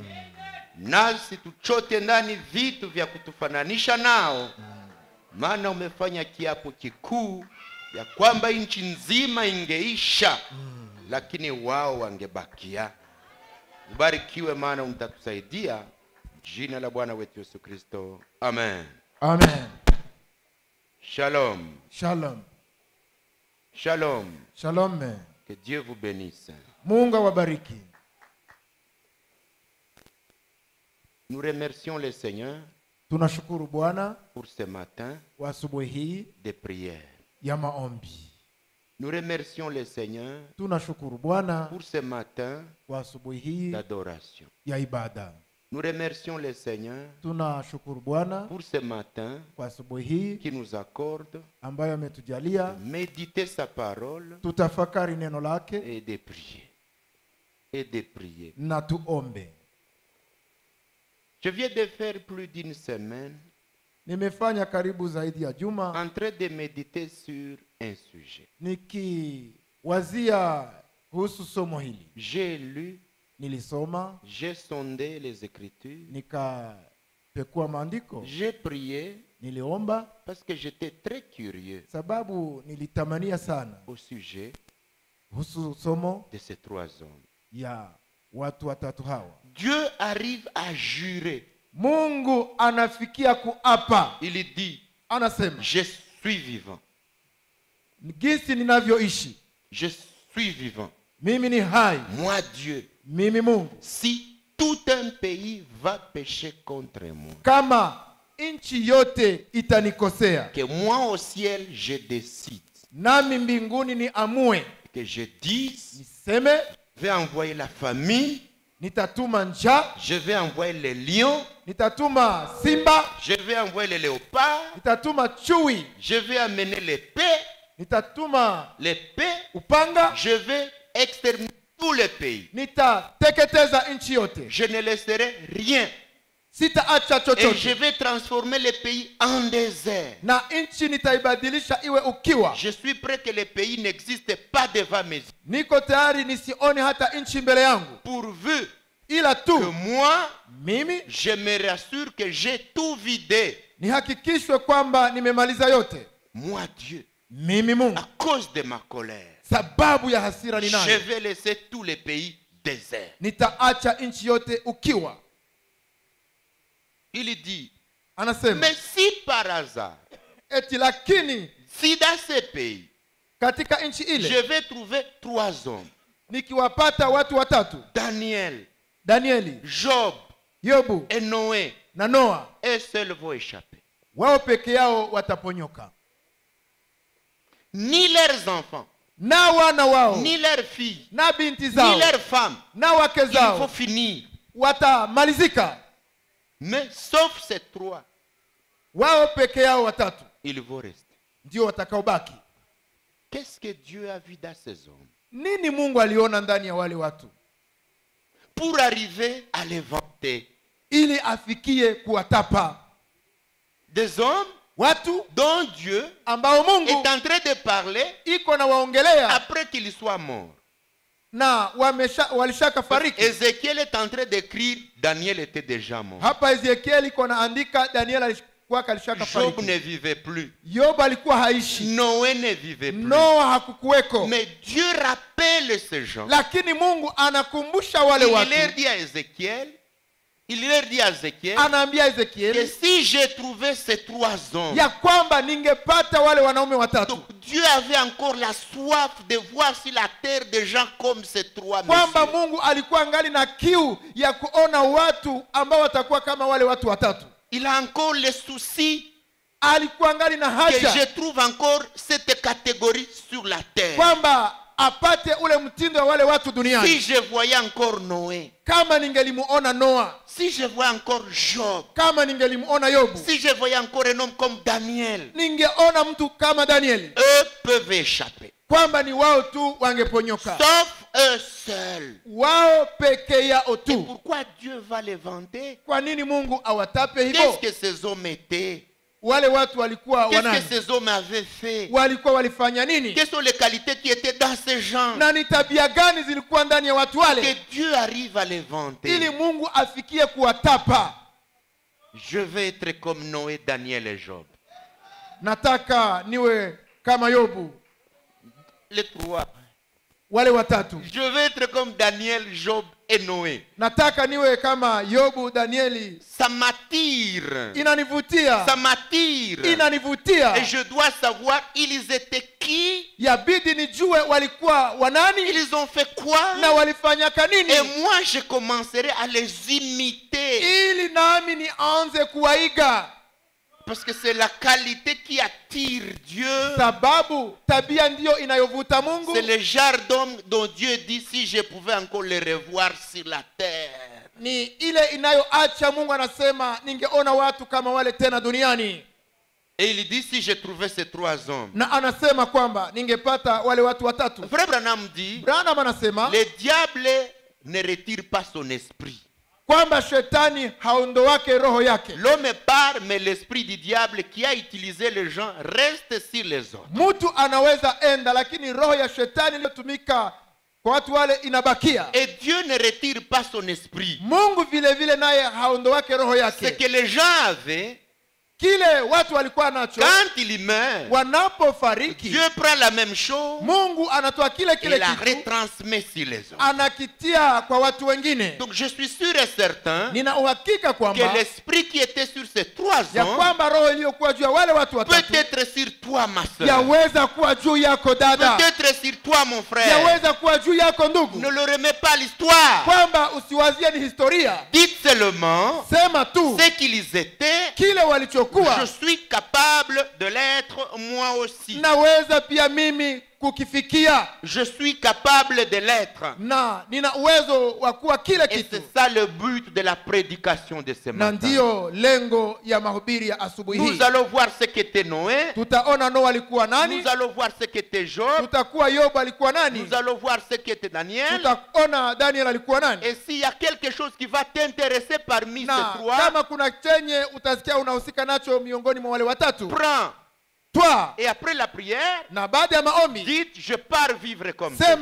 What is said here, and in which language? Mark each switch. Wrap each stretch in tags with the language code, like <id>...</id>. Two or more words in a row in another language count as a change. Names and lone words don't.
<sw>Nasi tuchote ndani vitu vya kutufananisha nao. Maana umefanya kiapo kikuu ya kwamba nchi nzima ingeisha, lakini wao wangebakia. Ubarikiwe, maana utatusaidia. Jina la Bwana wetu Yesu Kristo. Amen. Amen. Shalom. Shalom. Shalom. Shalom.</sw> <fr>Que Dieu vous bénisse.</fr> <sw>Mungu awabariki.</sw> <fr>Nous remercions le Seigneur</fr> <sw>Tunashukuru Bwana</sw> <fr>pour ce matin</fr> <sw>wa asubuhi hii</sw> <fr>de prière.</fr> <sw>ya maombi.</sw> <fr>Nous remercions le Seigneur</fr> <sw>Tunashukuru Bwana</sw> <fr>pour ce matin</fr> <sw>wa asubuhi hii</sw> <fr>d'adoration.</fr> <sw>ya ibada.</sw> <fr>Nous remercions le Seigneur</fr> <sw>Tunashukuru Bwana</sw> <fr>pour ce matin</fr> <sw>kwa asubuhi hii</sw> <fr>qui nous accorde</fr> <sw>ambayo ametujalia</sw> <fr>de méditer sa parole</fr> <sw>tutafakari neno lake</sw> <fr>et de prier. Et de prier.</fr> <sw>na tuombe.</sw> <fr>Je viens de faire plus d'une semaine</fr> <sw>Nimefanya karibu zaidi ya juma</sw> <fr>en train de méditer sur un sujet.</fr> <sw>nikiwazia kuhusu somo hili.</sw> <fr>J'ai lu,</fr> <sw>Nilisoma,</sw> <fr>j'ai sondé les Écritures,</fr> <sw>nikapekua maandiko,</sw> <fr>j'ai prié</fr> <sw>niliomba</sw> <fr>parce que j'étais très curieux</fr> <sw>sababu nilitamania sana</sw> <fr>au sujet</fr> <sw>kuhusu somo</sw> <fr>de ces trois hommes.</fr> <sw>ya watu watatu hawa.</sw> <fr>Dieu arrive à jurer</fr> <sw>Mungu anafikia kuapa.</sw> <fr>Il dit,</fr> <sw>Anasema,</sw> <fr>je suis vivant.</fr> <sw>jinsi ninavyoishi,</sw> <fr>Je suis vivant.</fr> <sw>mimi ni hai,</sw> <fr>Moi, Dieu,</fr> <sw>mimi Mungu.</sw> <fr>si tout un pays va pécher contre moi,</fr> <sw>Kama nchi yote itanikosea,</sw> <fr>que moi au ciel, je décide,</fr> <sw>nami mbinguni ni amue,</sw> <fr>que je dise,</fr> <sw>niseme,</sw> <fr>je vais envoyer la famille,</fr> <sw>nitatuma njaa,</sw> <fr>je vais envoyer les lions,</fr> <sw>nitatuma simba,</sw> <fr>je vais envoyer les léopards,</fr> <sw>nitatuma chui,</sw> <fr>je vais amener l'épée,</fr> <sw>nitatuma</sw> <fr>l'épée,</fr> <sw>upanga,</sw> <fr>je vais exterminer tous les pays.</fr> <sw>nitateketeza nchi yote,</sw> <fr>Je ne laisserai rien.</fr> <sw>sitaacha</sw> <fr>Et je</fr> <sw>chochote,</sw> <fr>vais transformer les pays en désert.</fr> <sw>na nchi nitaibadilisha iwe ukiwa.</sw> <fr>Je suis prêt que les pays n'existent pas devant mes yeux.</fr> <sw>Niko tayari nisione hata nchi mbele yangu,</sw> <fr>Pourvu</fr> <sw>ila</sw> <fr>que</fr> <sw>tu</sw> <fr>moi,</fr> <sw>mimi</sw> <fr>je me rassure que j'ai tout vidé.</fr> <sw>nihakikishwe kwamba nimemaliza yote.</sw> <fr>Moi, Dieu,</fr> <sw>Mimi Mungu,</sw> <fr>à cause de ma colère,</fr> <sw>sababu ya hasira</sw> <fr>je</fr> <sw>ninayo,</sw> <fr>vais laisser tous les pays déserts.</fr> <sw>nitaacha nchi yote ukiwa.</sw> <fr>Il dit,</fr> <sw>Anasema,</sw> <fr>mais si par hasard,</fr> <sw>eti lakini</sw> <fr>si dans ces pays,</fr> <sw>katika nchi</sw> <fr>je</fr> <sw>ile</sw> <fr>vais trouver 3 hommes,</fr> <sw>nikiwapata watu watatu,</sw> <fr>Daniel,</fr> <sw>Danieli,</sw> <fr>Job</fr> <sw>Yobu</sw> <fr>et Noé,</fr> <sw>na Noa,</sw> <fr>eux seuls vont échapper.</fr> <sw>wao peke yao wataponyoka,</sw> <fr>Ni leurs enfants,</fr> <sw>na wana wao</sw> <fr>ni leurs filles,</fr> <sw>na binti</sw> <fr>ni</fr> <sw>zao</sw> <fr>leurs femmes.</fr> <sw>na wake</sw> <fr>Il faut</fr> <sw>zao</sw> <fr>finir.</fr> <sw>watamalizika.</sw> <fr>Mais sauf ces 3,</fr> <sw>Wao peke yao watatu</sw> <fr>ils vont rester.</fr> <sw>ndio watakaobaki.</sw> <fr>Qu'est-ce que Dieu a vu dans ces hommes</fr> <sw>Nini Mungu aliona ndani ya wale watu</sw> <fr>pour arriver à les vanter?</fr> <sw>ili afikie kuwatapa?</sw> <fr>Des hommes</fr> <sw>Watu</sw> <fr>dont Dieu</fr> <sw>ambao Mungu</sw> <fr>est en train de parler</fr> <sw>iko na waongelea</sw> <fr>après qu'il soit mort.</fr> <sw>na walishaka fariki.</sw> <fr>Ézéchiel est en train d'écrire, Daniel était déjà mort.</fr> <sw>Hapa Ezekieli iko naandika, Daniel alikuwa alishaka</sw> <fr>Job</fr> <sw>fariki,</sw> <fr>ne vivait plus.</fr> <sw>Yobu alikuwa haishi,</sw> <fr>Noé ne vivait plus.</fr> <sw>Noa hakukuweko.</sw> <fr>Mais Dieu rappelle ces gens.</fr> <sw>Lakini Mungu anakumbusha wale</sw> <fr>Il</fr> <sw>watu,</sw> <fr>leur dit à Ézéchiel,</fr> <sw>anaambia</sw> <fr>que</fr> <sw>Ezekieli</sw> <fr>si j'ai trouvé ces 3 hommes,</fr> <sw>ya kwamba ningepata wale wanaume watatu,</sw> <fr>donc Dieu avait encore la soif de voir sur la terre des gens comme ces 3</fr> <sw>kwamba</sw> <fr>messieurs.</fr> <sw>Mungu alikuwa angali na kiu ya kuona watu ambao watakuwa kama wale watu watatu.</sw> <fr>Il a encore le souci</fr> <sw>Alikuwa angali na</sw> <fr>que je</fr> <sw>haja</sw> <fr>trouve encore cette catégorie sur la terre.</fr> <sw>kwamba apate ule mtindo wa wale watu</sw> <fr>Si</fr> <sw>duniani.</sw> <fr>je voyais encore Noé,</fr> <sw>Kama ningelimuona Noa,</sw> <fr>si je voyais encore Job,</fr> <sw>kama ningelimuona Yobu,</sw> <fr>si je voyais encore un homme comme Daniel,</fr> <sw>ningeona mtu kama Danieli,</sw> <fr>eux peuvent échapper.</fr> <sw>kwamba ni wao tu wangeponyoka,</sw> <fr>Sauf eux seuls.</fr> <sw>wao peke yao</sw> <fr>Et</fr> <sw>tu.</sw> <fr>pourquoi Dieu va les vanter?</fr> <sw>Kwa nini Mungu awatape</sw> <fr>Qu'est-ce</fr> <sw>hivyo?</sw> <fr>que ces hommes étaient?</fr> <sw>Wale watu walikuwa</sw> <fr>Qu'est-ce</fr> <sw>wanani?</sw> <fr>que ces hommes avaient fait?</fr> <sw>Walikuwa walifanya nini?</sw> <fr>Quelles sont les qualités qui étaient dans ces gens?</fr> <sw>Na ni tabia gani zilikuwa ndani ya watu wale,</sw> <fr>Que Dieu arrive à les</fr> <sw>ili</sw> <fr>vanter.</fr> <sw>Mungu afikie kuwatapa?</sw> <fr>Je vais être comme Noé, Daniel et Job.</fr> <sw>Nataka niwe kama Yobu,</sw> <fr>Les 3.</fr> <sw>wale watatu.</sw> <fr>Je vais être comme Daniel, Job et Noé.</fr> <sw>Nataka niwe kama Yobu, Danieli.</sw> <fr>Ça m'attire.</fr> <sw>Inanivutia,</sw> <fr>Ça m'attire.</fr> <sw>inanivutia.</sw> <fr>Et je dois savoir, ils étaient qui?</fr> <sw>Yabidi nijue walikuwa wanani</sw> <fr>Ils ont fait quoi?</fr> <sw>na walifanyaka nini,</sw> <fr>Et moi, je commencerai à les imiter.</fr> <sw>ili nami nianze kuwaiga,</sw> <fr>Parce que c'est la qualité qui attire Dieu.</fr> <sw>sababu tabia ndiyo inayovuta Mungu.</sw> <fr>C'est le genre d'homme dont Dieu dit, si je pouvais encore les revoir sur la terre.</fr> <sw>Ni ile inayoacha Mungu anasema ningeona watu kama wale tena duniani.</sw> <fr>Et il dit, si je trouvais ces 3 hommes.</fr> <sw>Na anasema kwamba ningepata wale watu watatu.</sw> <fr>Frère Branham dit,</fr> <sw>Branham anasema</sw> <fr>le diable ne retire pas son esprit.</fr> <sw>kwamba shetani haondoake roho yake.</sw> <fr>L'homme part, mais l'esprit du diable qui a utilisé les gens reste sur les autres.</fr> <sw>Mtu anaweza enda, lakini roho ya shetani iliyotumika kwa watu wale inabakia.</sw> <fr>Et Dieu ne retire pas son esprit.</fr> <sw>Mungu vile vile naye haondoake roho</sw> <fr>Ce</fr> <sw>yake.</sw> <fr>que les gens avaient,</fr> <sw>kile watu walikuwa nacho</sw> <fr>Quand il meurt,</fr> <sw>wanapofariki,</sw> <fr>Dieu prend la même chose</fr> <sw>Mungu anatoa kile</sw> <fr>et</fr> <sw>kile</sw> <fr>la</fr> <sw>kitu</sw> <fr>retransmet sur les autres.</fr> <sw>anakitia kwa watu wengine.</sw> <fr>Donc je suis sûr et certain</fr> <sw>Nina uhakika</sw> <fr>que</fr> <sw>kwamba</sw> <fr>l'esprit qui était sur ces 3</fr> <sw>ya</sw> <fr>hommes</fr> <sw>kwamba roho iliyokuwa juu ya wale watu watatu</sw> <fr>peut être sur toi, ma soeur.</fr> <sw>yaweza kuwa juu yako dada,</sw> <fr>Peut-être sur toi, mon frère.</fr> <sw>yaweza kuwa juu yako ndugu,</sw> <fr>Ne le remets pas à l'histoire.</fr> <sw>kwamba usiwazie ni historia.</sw> <fr>Dites seulement</fr> <sw>Sema tu</sw> <fr>ce qu'ils étaient.</fr> <sw>kile walichokuwa,</sw> <fr>Je suis capable de l'être moi aussi.</fr> <sw>naweza pia mimi kukifikia,</sw> <fr>Je suis capable de l'être.</fr> <sw>na nina uwezo wa kuwa kile</sw> <fr>Et</fr> <sw>kitu.</sw> <fr>c'est ça le but de la prédication de ce</fr> <sw>Na</sw> <fr>matin.</fr> <sw>ndiyo lengo ya mahubiri ya asubuhi</sw> <fr>Nous</fr> <sw>hii.</sw> <fr>allons voir ce qu'était Noé.</fr> <sw>Tutaona Noa alikuwa nani,</sw> <fr>Nous allons voir ce qu'était Job.</fr> <sw>tutakuwa Yobu alikuwa nani,</sw> <fr>Nous allons voir ce qu'était Daniel.</fr> <sw>tutaona Daniel alikuwa nani.</sw> <fr>Et s'il y a quelque chose qui va t'intéresser parmi</fr> <sw>Na</sw> <fr>ces 3,</fr> <sw>kama kuna chenye utasikia unahusika nacho miongoni mwa wale watatu,</sw> <fr>prends.</fr> <sw>twa</sw> <fr>Et après la prière,</fr> <sw>na baada ya maombi</sw> <fr>dites, je pars vivre comme</fr> <sw>sema</sw>